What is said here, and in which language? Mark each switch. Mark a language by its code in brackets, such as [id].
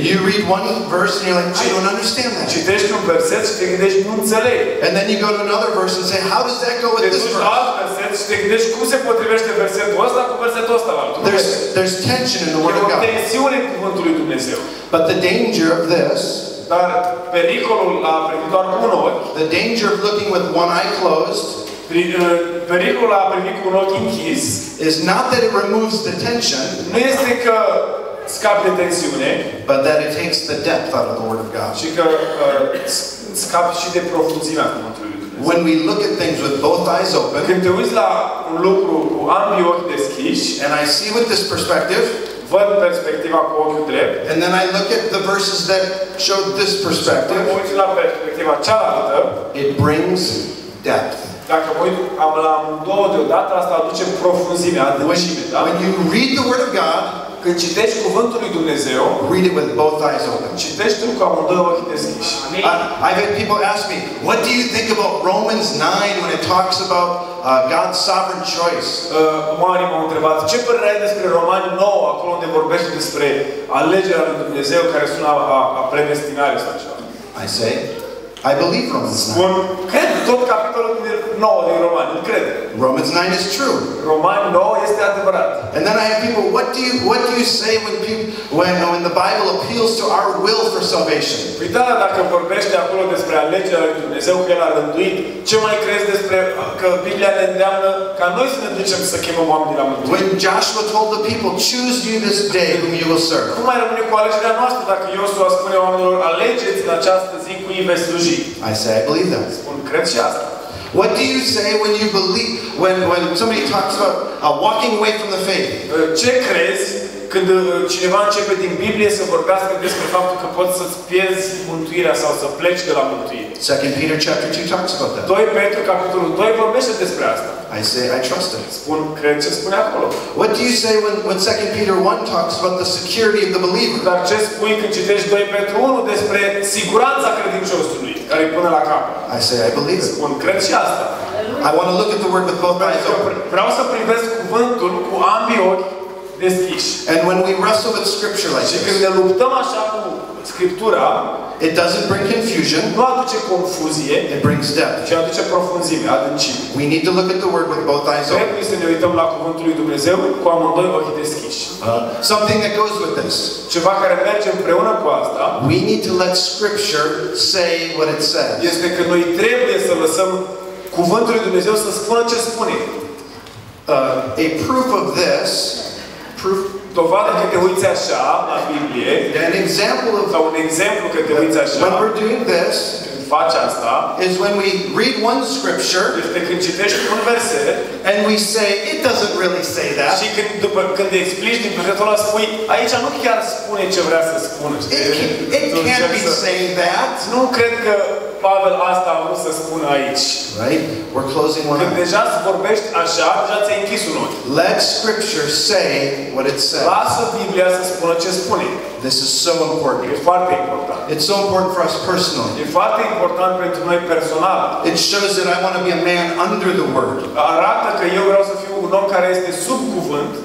[en] You read one verse and you're like, I don't understand that. [ro] Citești un verset și te gândești, nu înțeleg. [en] And then you go to another verse and say, how does that go with [ro] Te [en] this [ro] duci la [en] verse? [ro] alt verset și te gândești cum se potrivește versetul ăsta cu versetul ăsta. [en] There's tension in the Word [ro] E [en] of [ro] o [en] God. [ro] tensiune în cuvântul lui Dumnezeu. [en] But the danger of this, [ro] Dar pericolul la privit doar cu un ochi, [en] the danger of looking with one eye closed, [ro] pericolul la privit cu un ochi închis, [en] is not that it removes the tension, [ro] nu este că scapi de tensiune, [en] but that it takes the depth out of the Word of God. [ro] ci că scapi și de profunzimea cuvântului lui Dumnezeu. [en] When we look at things with both eyes open, [ro] Când te uiți la un lucru cu ambii ochi deschiși, [en] and I see with this perspective, [ro] văd perspectiva cu ochiul drept, [en] and then I look at the verses that show this [ro] când [en] perspective, [ro] mă uit la perspectiva cealaltă, [en] it brings depth. [ro] dacă mă uit la amândouă deodată, asta aduce profunzime, adâncime, da? [en] When you read the Word of God, [ro] Când citești cuvântul lui Dumnezeu, [en] read it with both eyes open. [ro] citește-l cu amândouă ochii deschiși. [en] I've had people ask me, what do you think about Romans 9 when it talks about God's sovereign choice? [ro] Oamenii m-au întrebat, ce părere ai despre Romani 9, acolo unde vorbește despre alegerea lui Dumnezeu care sună a predestinare sau ceva? [en] I say, I believe Romans 9. [ro] Spun, cred tot capitolul 9 din Romani, îl cred. [en] Romans 9 is true. [ro] Romani 9 este adevărat. [en] And then I have people, what do you say when the Bible appeals to our will for salvation? [ro] Păi da, dacă vorbește acolo despre alegerea lui Dumnezeu, că El a rânduit, ce mai crezi despre că Biblia ne îndeamnă ca noi să ne ducem să chemăm oamenii la mântuire? [en] When Joshua told the people, choose you this day whom you will serve. [ro] Cum mai rămâne cu alegerea noastră dacă Iosua spune oamenilor, alegeți în această zi cui veți sluji? [en] I say, I believe that. [ro] Spun, cred și asta. [en] What do you say when you believe, when somebody talks about walking away from the faith? [ro] Ce crezi când cineva începe din Biblie să vorbească despre faptul că poți să-ți pierzi mântuirea sau să pleci de la mântuire? [en] 2 Peter chapter 2 talks about that. [ro] 2 Petru, capitolul 2, vorbește despre asta. [en] I say, I trust it. [ro] Spun, cred ce spune acolo. [en] What do you say when 2 Peter 1 talks about the security of the believer? [ro] Dar ce spui când citești 2 Petru 1 despre siguranța credinciosului, care îi pune la cap? [en] I say, I believe it. [ro] Spun, cred și asta. [en] I want to look at the word with both eyes open. [ro] Vreau să privesc cuvântul cu ambii ochi deschiși. [en] And when we wrestle with scripture like [ro] Și când [en] this, [ro] ne luptăm așa cu Scriptura, [en] it doesn't bring confusion, [ro] nu aduce confuzie, [en] it brings depth. [ro] ci aduce profunzime, adâncime. [en] We need to look at the word with both eyes open. [ro] Trebuie să ne uităm la cuvântul lui Dumnezeu cu amândoi ochii deschiși. [en] Something that goes with this. [ro] Ceva care merge împreună cu asta [en] We need to let scripture say what it says. [ro] este că noi trebuie să lăsăm cuvântul lui Dumnezeu să spună ce spune. [en] A proof of this, [ro] Dovadă că te uiți așa la Biblie, [en] an example of [ro] sau un exemplu că te uiți așa, [en] when we're doing this, [ro] când faci asta, [en] is when we read one scripture [ro] este când citești un verset [en] and we say, it doesn't really say that. [ro] și când explici din versetul ăla spui, aici nu chiar spune ce vrea să spună. [en] It can't be saying that. [ro] Nu cred că Pavel asta a vrut să spună aici. [en] Right? We're closing one [ro] Când [en] eye. [ro] deja vorbești așa, deja ți-ai închis un ochi. [en] Let scripture say what it says. [ro] Lasă Biblia să spună ce spune. [en] This is so important. [ro] E foarte important. [en] It's so important for us personally. [ro] E foarte important pentru noi personal. [en] It shows that I want to be a man under the word. [ro] Arată că eu vreau să fiu un om care este sub cuvânt.